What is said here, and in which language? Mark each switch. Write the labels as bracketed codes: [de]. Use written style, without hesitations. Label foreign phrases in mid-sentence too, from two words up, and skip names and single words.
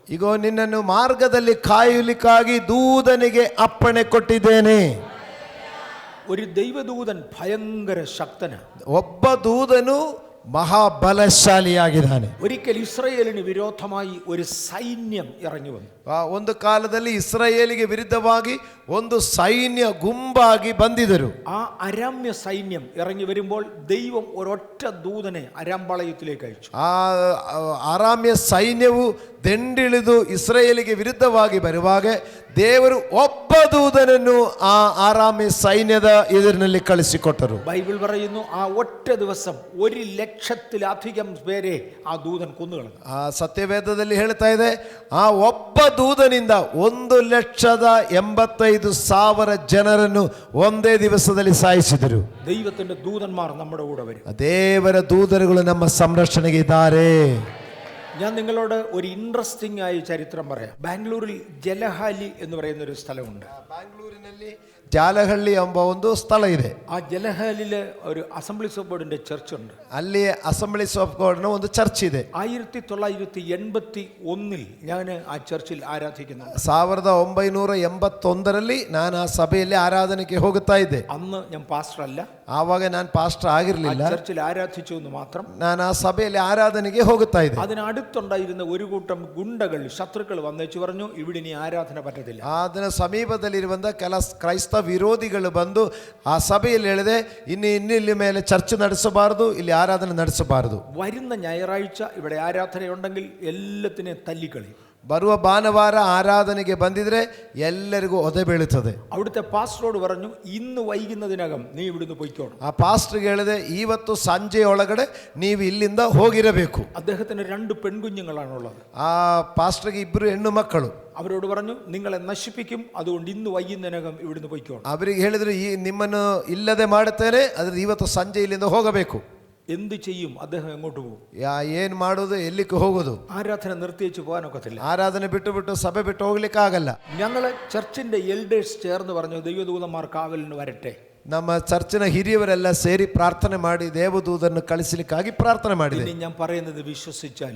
[kn] ಇಗೋ ನಿನ್ನನ್ನು ಮಾರ್ಗದಲ್ಲಿ ಕಾಯಲಿಕ್ಕಾಗಿ ದೂತನಿಗೆ ಅಪ್ಪಣೆ ಕೊಟ್ಟಿದ್ದೇನೆ. [ml] ഒരു ദൈവദൂതൻ ഭയങ്കര ശക്തനാണ്. [kn] ಒಬ್ಬ ದೂತನು ಮಹಾಬಲಶಾಲಿಯಾಗಿದ್ದಾನೆ. [ml] ഒരിക്കൽ ഇസ്രായേലിന് വിരോധമായി ഒരു സൈന്യം ഇറങ്ങി വന്നു. [kn] ಒಂದು ಕಾಲದಲ್ಲಿ ಇಸ್ರಾಯೇಲಿಗೆ ವಿರುದ್ಧವಾಗಿ ಒಂದು ಸೈನ್ಯ ಗುಂಪಾಗಿ ಬಂದಿದ್ದರು. [ml] ആ അരാമ്യ സൈന്യം ഇറങ്ങി വരുമ്പോൾ ദൈവം ഒരൊറ്റ ദൂതനെ അരാംപാളയത്തിലേക്ക് അയച്ചു. [kn] ಆ ಆರಾಮ್ಯ ಸೈನ್ಯವು ದಂಡಿಳಿದು ಇಸ್ರಾಯೇಲಿಗೆ ವಿರುದ್ಧವಾಗಿ ಬರುವಾಗ ದೇವರು ಒಬ್ಬ ದೂತನನ್ನು ಆ ಆರಾಮ್ಯ ಸೈನ್ಯದ ಎದುರಿನಲ್ಲಿ ಕಳಿಸಿಕೊಟ್ಟರು. [ml] ബൈബിൾ പറയുന്നു ആ ഒറ്റ ദിവസം 1,00,000-ലധികം പേരെ ആ ദൂതൻ കൊന്നുകളഞ്ഞു. [kn] ಆ ಸತ್ಯವೇದದಲ್ಲಿ ಹೇಳ್ತಾ ಇದೆ, ಆ ಒಬ್ಬ ದೂತನಿಂದ 1,85,000 ಜನರನ್ನು ಒಂದೇ ದಿವಸದಲ್ಲಿ ಸಾಯಿಸಿದರು. [ml] ദൈവത്തിന്റെ ദൂതന്മാർ നമ്മുടെ കൂടെ വരും. [kn] ದೇವರ ದೂತರುಗಳು ನಮ್ಮ ಸಂರಕ್ಷಣೆಗೆ ಇದ್ದಾರೆ. [ml] ഞാൻ നിങ്ങളോട് ഒരു ഇൻട്രസ്റ്റിംഗ് ആയ ചരിത്രം പറയാം. ബാംഗ്ലൂരിൽ ജലഹാലി എന്ന് പറയുന്ന ഒരു സ്ഥലമുണ്ട്. [kn] ಬ್ಯಾಂಗ್ಳೂರಿನಲ್ಲಿ ಜಾಲಹಳ್ಳಿ ಎಂಬ ಒಂದು ಸ್ಥಳ ಇದೆ. [ml] ആ ജലഹാലില് ഒരു അസംബ്ലീസ് ഓഫ് ഗോഡിന്റെ ചർച്ച് ഉണ്ട്. [kn] ಅಲ್ಲಿ ಅಸೆಂಬ್ಲೀಸ್ ಆಫ್ ಗಾಡ್ ನ ಒಂದು ಚರ್ಚ್ ಇದೆ. [ml] 1981 ഞാൻ ആ ചർച്ചിൽ ആരാധിക്കുന്നു. [kn] 1981ರಲ್ಲಿ ನಾನು ಆ ಸಭೆಯಲ್ಲಿ ಆರಾಧನೆಗೆ ಹೋಗುತ್ತಾ ಇದ್ದೆ. [ml] അന്ന് ഞാൻ പാസ്റ്റർ അല്ല, [kn] ಆವಾಗ ನಾನು ಪಾಸ್ಟರ್ ಆಗಿರಲಿಲ್ಲ. [ml] ചർച്ചിൽ ആരാധിച്ചു എന്ന് മാത്രം. [kn] ನಾನು ಆ ಸಭೆಯಲ್ಲಿ ಆರಾಧನೆಗೆ ಹೋಗುತ್ತಾ ಇದ್ದೆ. [ml] അതിനടുത്തുണ്ടായിരുന്ന ഒരു കൂട്ടം ഗുണ്ടകൾ, ശത്രുക്കൾ വന്നേച്ചു പറഞ്ഞു, ഇവിടെ ഇനി ആരാധന പറ്റത്തില്ല. [kn] ಅದರ ಸಮೀಪದಲ್ಲಿರುವಂತ ಕೆಲ ಕ್ರೈಸ್ತ ವಿರೋಧಿಗಳು ಬಂದು ಆ ಸಭೆಯಲ್ಲಿ ಹೇಳಿದೆ, ಇಲ್ಲಿ ಮೇಲೆ ಚರ್ಚ್ ನಡೆಸಬಾರದು, ಇಲ್ಲಿ ಆರಾಧನೆ ನಡೆಸಬಾರದು. [ml] വരുന്ന ഞായറാഴ്ച ഇവിടെ ആരാധനയുണ്ടെങ്കിൽ എല്ലാത്തിനെയും തല്ലിക്കളി. [kn] ಬರುವ ಭಾನುವಾರ ಆರಾಧನೆಗೆ ಬಂದಿದ್ರೆ ಎಲ್ಲರಿಗೂ ಒದೆ ಬೀಳುತ್ತದೆ. [ml] അവിടുത്തെ പാസ്റ്ററോട് പറഞ്ഞു, ഇന്ന് വൈകുന്നതിനകം നീ ഇവിടുന്ന് പോയിക്കോണം. [kn] ಆ ಪಾಸ್ಟರ್ಗೆ ಹೇಳಿದೆ, ಇವತ್ತು ಸಂಜೆಯೊಳಗಡೆ ನೀವು ಇಲ್ಲಿಂದ ಹೋಗಿರಬೇಕು. [ml] അദ്ദേഹത്തിന് 2 പെൺകുഞ്ഞുങ്ങളാണുള്ളത്. [kn] ಆ ಪಾಸ್ಟರ್ಗೆ 2 ಹೆಣ್ಣು ಮಕ್ಕಳು. [ml] അവരോട് പറഞ്ഞു, നിങ്ങളെ നശിപ്പിക്കും, അതുകൊണ്ട് ഇന്ന് വൈകുന്നതിനകം ഇവിടുന്ന് പോയിക്കോണം. [kn] ಅವರಿಗೆ ಹೇಳಿದ್ರು, ಈ ನಿಮ್ಮನ್ನು ಇಲ್ಲದೆ ಮಾಡುತ್ತೇನೆ, ಆದ್ರೆ ಇವತ್ತು ಸಂಜೆ ಇಲ್ಲಿಂದ ಹೋಗಬೇಕು. [ml] എന്ത് ചെയ്യും? അദ്ദേഹം എങ്ങോട്ട് പോകും? [kn] ಏನ್ ಮಾಡೋದು, ಎಲ್ಲಿಗೆ ಹೋಗೋದು? [ml] ആരാധന നിർത്തിവെച്ച് പോകാനൊക്കത്തില്ല. [kn] ಆರಾಧನೆ ಬಿಟ್ಟು ಸಭೆ ಬಿಟ್ಟು ಹೋಗ್ಲಿಕ್ಕೆ ಆಗಲ್ಲ. [ml] ഞങ്ങള് ചർച്ചിന്റെ എൽഡേഴ്സ് ചേർന്ന് പറഞ്ഞു, ദൈവദൂതന്മാർ കാവലിന് വരട്ടെ. [kn] ನಮ್ಮ ಚರ್ಚಿನ ಹಿರಿಯವರೆಲ್ಲ ಸೇರಿ ಪ್ರಾರ್ಥನೆ ಮಾಡಿ ದೇವದೂತರನ್ನು ಕಳಿಸಲಿಕ್ಕಾಗಿ ಪ್ರಾರ್ಥನೆ ಮಾಡಿದೆ. [ml] ഇനി ഞാൻ പറയുന്നത് വിശ്വസിച്ചാലും